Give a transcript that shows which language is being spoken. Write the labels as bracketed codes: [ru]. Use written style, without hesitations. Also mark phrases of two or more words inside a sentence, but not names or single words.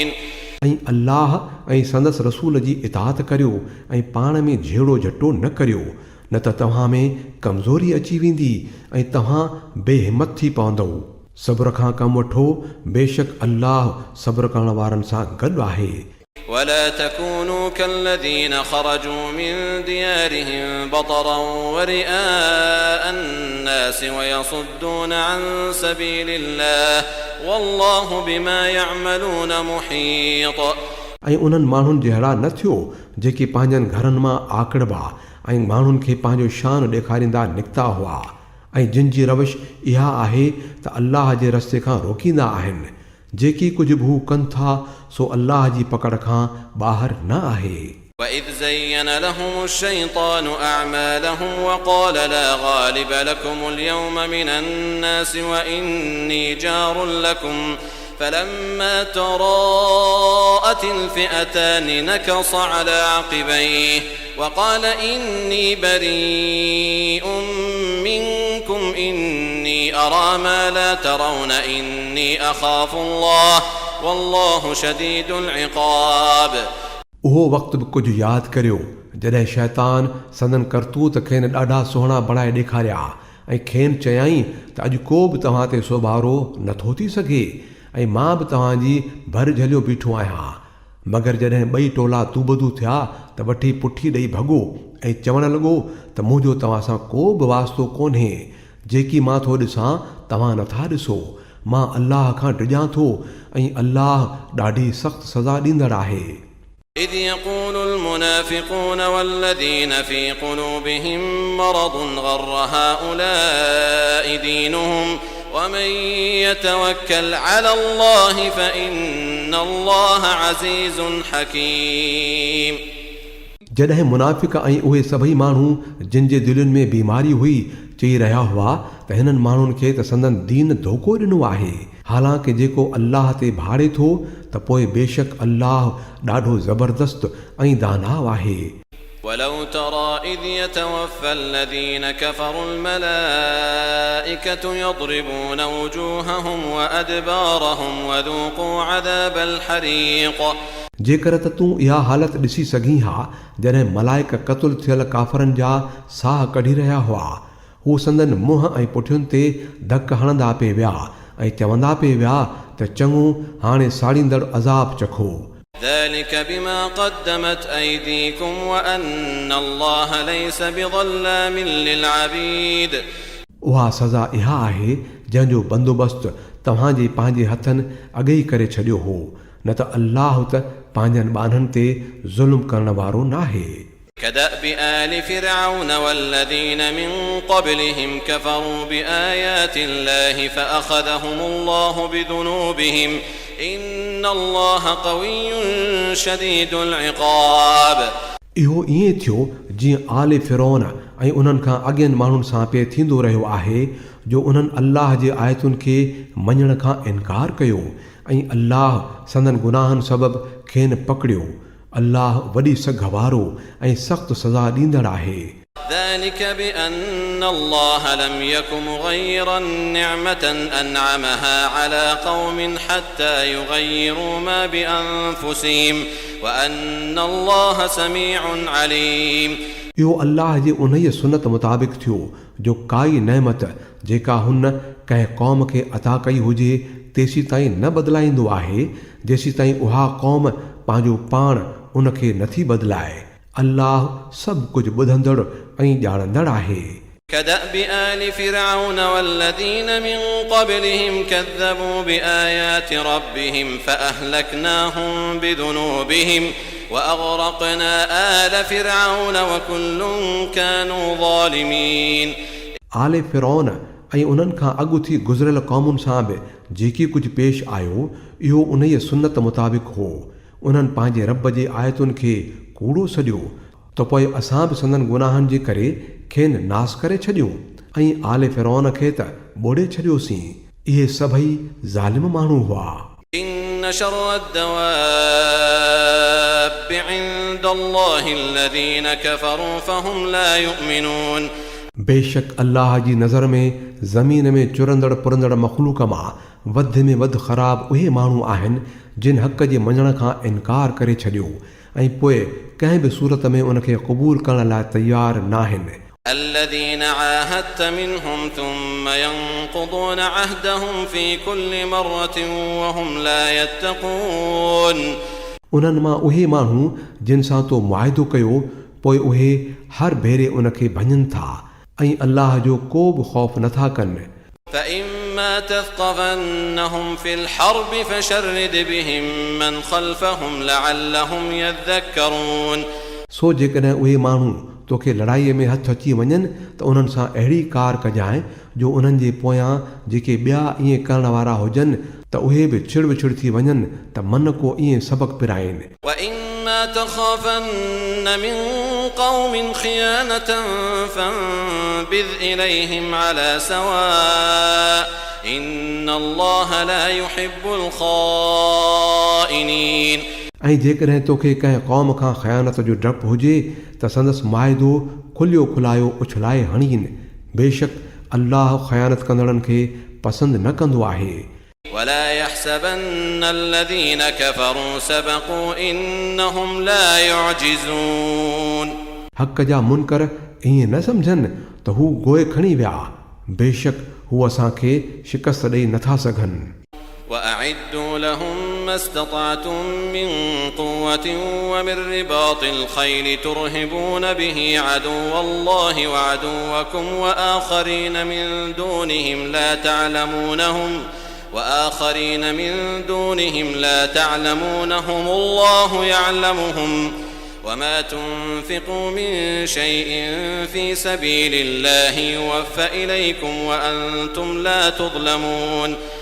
[sd] ऐं अल्लाह ऐं संदसि रसूल जी इताअत करियो ऐं पाण में झेड़ो झटो न करियो, न त तव्हां में कमज़ोरी अची वेंदी ऐं तव्हां बेहिमत थी पवंदव। सब्र खां कमु वठो, बेशक अल्लाह सब्र करण वारनि सां गॾु आहे। [ar] ولا تكونوا كالذين خرجوا من ديارهم بطرا ورئاء الناس ويصدون عن سبيل الله والله بما يعملون محيط. [sd] ऐं उन्हनि माण्हुनि जहिड़ा न थियो जेके पंहिंजनि घरनि मां आकड़बा ऐं माण्हुनि खे पंहिंजो शान ॾेखारींदा निकिता हुआ ऐं जिन जी रविश इहा आहे त अल्लाह जे रस्ते खां रोकींदा आहिनि। जेकी कुझु बि हू कनि था सो अल्लाह जी पकड़ खां ॿाहिरि न आहे। [ar] وإذ زين لهم الشيطان أعمالهم وقال لا غالب لكم اليوم من الناس وإني جار لكم فلما تراءت الفئتان نكص على عقبيه وقال إني بريء منكم إني أرى ما لا ترون إني أخاف الله والله شديد العقاب. [sd] उहो वक़्तु बि कुझु यादि करियो जॾहिं शैतान संदन करतूत खेनि ॾाढा सुहिणा बणाए ॾेखारिया ऐं खेनि चयाईं त अॼु को बि तव्हां ते सोभारो नथो थी सघे ऐं मां बि तव्हांजी भर झलियो बीठो आहियां, मगर जॾहिं ॿई टोला तूबदू थिया त वठी पुठी ॾेई भॻो ऐं चवणु लॻो त मुंहिंजो तव्हां सां को बि वास्तो कोन्हे, जेकी मां थो ॾिसां तव्हां नथा ॾिसो, मां अल्लाह खां डिॼां थो ऐं अल्लाह ॾाढी सख़्तु सज़ा ॾींदड़ आहे। [ar] إذ يقول المنافقون والذين في قلوبهم مرض غر هؤلاء دينهم ومن يتوكل على الله فإن إن الله عزيز حكيم. [sd] जॾहिं मुनाफ़िक़ ऐं उहे सभई माण्हू जिन जे दिलुनि में बीमारी हुई चई रहिया हुआ त हिननि माण्हुनि खे त संदन दीन धोखो ॾिनो आहे, हालांकि जेको अल्लाह ते भाड़े थो त पोइ बेशक अल्लाह ॾाढो ज़बरदस्त ऐं दानाव आहे. [ar] ولو ترى إذ يتوفى الذين كفروا الملائكة يضربون وجوههم وأدبارهم وذوقوا عذاب الحريق. [sd] जेकर त तूं इहा हालत ॾिसी सघीं हा जॾहिं मलाइक क़तल थियल काफ़रनि जा साह कढी रहिया हुआ, हू संदन मुंहं ऐं पुठियुनि ते धक हणंदा पिए विया ऐं चवंदा पिए विया त चङो हाणे साड़ींदड़ अज़ाब चखो. [ar] ذلك بما قدمت أيديكم وأن الله ليس بظلام للعبيد. [sd] उहा सज़ा इहा आहे जंहिंजो बंदोबस्तु तव्हांजे पंहिंजे हथनि अॻे ई करे छॾियो हो, न त अल्लाह त पंहिंजनि ॿारनि ते ज़ुल्म करण वारो नाहे. [ar] كدأب آل فرعون والذين من قبلهم كفروا بآيات الله فأخذهم الله بذنوبهم إن الله قوي شديد العقاب. [sd] इहो ईअं थियो जीअं आले फिरौन ऐं उन्हनि खां अॻियनि माण्हुनि सां पिए थींदो रहियो आहे जो उन्हनि अल्लाह जे आयतुनि खे मञण खां इनकार कयो ऐं अल्लाह संदन गुनाहनि सबबु खेनि पकड़ियो. अल्लाह वॾी सघ वारो ऐं सख़्तु सज़ा ॾींदड़ आहे. [ar] ذلك بأن الله لم يكن مغيرا نعمة أنعمها على قوم حتى يغيروا ما بأنفسهم وأن الله سميع عليم. [sd] इहो अल्लाह जी उन्हीअ सुन्नत मुताबिक़ थियो जो काई नेमत जेका हुन कंहिं क़ौम खे अता कई हुजे तेसी ताईं न बदिलाईंदो आहे जेसी ताईं उहा क़ौम पंहिंजो पाण उनखे नथी बदिलाए. अल्लाह सभु कुझु ॿुधंदड़ ऐं ॼाणंदड़ आहे. [ar] كدأب آل فرعون والذين من قبلهم كذبوا بآيات ربهم فأهلكناهم بذنوبهم وأغرقنا آل فرعون وكل كانوا ظالمين. [sd] आले फिरौन ऐं उन्हनि खां अॻु थी गुज़िरियल क़ौमुनि सां बि जेकी कुझु पेश आयो इहो उन्हीअ सुन्नत मुताबिक़ हो. उन्हनि पंहिंजे रब जे आयतुनि खे कूड़ो सॼो त पोइ असां बि संदन गुनाहनि जे करे खेनि नास करे छॾियूं ऐं आले फिरौन खे त ॿोड़े छॾियोसीं. इहे सभई ज़ालिम माण्हू हुआ. [ar] إن شر الدواب عند الله الذين كفروا فهم لا يؤمنون. [sd] बेशक अल्लाह जी नज़र में ज़मीन में चुरंदड़ पुरंदड़ मख़लूक मां वधि में वधि ख़राब उहे माण्हू आहिनि जिन हक़ जे मञण खां इनकार करे छॾियो ऐं पोइ कंहिं बि सूरत में उनखे क़बूल करण लाइ तयारु नाहिनि. [ar] الذين عاهدت منهم ثم ينقضون عهدهم في كل مرة وهم لا يتقون. [sd] उन्हनि मां उहे माण्हू जिन सां तो मुआहिदो कयो पोइ उहे हर भेरे उनखे भञनि था ऐं अल्लाह जो को बि ख़ौफ़ नथा कनि. [ar] فإما تثقفنهم في الحرب فشرد بهم من خلفهم لعلهم يذكرون. [sd] सो जेकॾहिं उहे माण्हू तोखे लड़ाईअ में हथु अची वञनि त उन्हनि सां अहिड़ी कार कजांइ जो उन्हनि जे पोयां जेके ॿिया ईअं करण वारा हुजनि त उहे बि छिड़ विछिड़ थी वञनि त मन को ईअं सबक़ पिराइनि. [ar] وإما تخافن من قوم خيانة فانبذ إليهم على سواء إن الله لا يحب الخائنين. [sd] ऐं जेकॾहिं तोखे कंहिं क़ौम खां ख़यानत जो डपु हुजे त संदसि मुआहिदो खुलियो खुलायो उछलाए हणीनि. बेशक अल्लाह ख़यानत कंदड़नि खे पसंदि न कंदो आहे. [ar] ولا يحسبن الذين كفروا سبقوا إنهم لا يعجزون. [sd] हक़ जा मुनकर ईअं न सम्झनि त हू गोए खणी विया. बेशक हू असांखे शिकस्त ॾेई नथा सघनि. [ar] وأعدوا لهم ما استطعتم من قوة ومن رباط الخيل ترهبون به عدو الله وعدوكم وآخرين من دونهم لا تعلمونهم الله يعلمهم وما تنفقوا من شيء في سبيل الله يوفى إليكم وأنتم لا تظلمون.